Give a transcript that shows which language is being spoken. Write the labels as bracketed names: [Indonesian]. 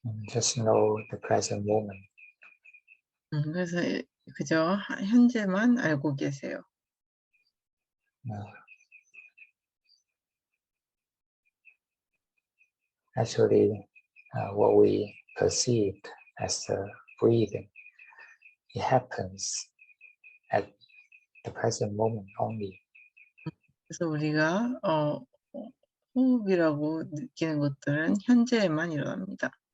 [English] Just know the present moment. [Korean] 그래서 그저 현재만 알고 계세요. [English] Actually, what we perceived as the breathing, it happens at the present moment only. [Korean] 그래서 우리가 호흡이라고 느끼는 것들은 현재에만 일어납니다.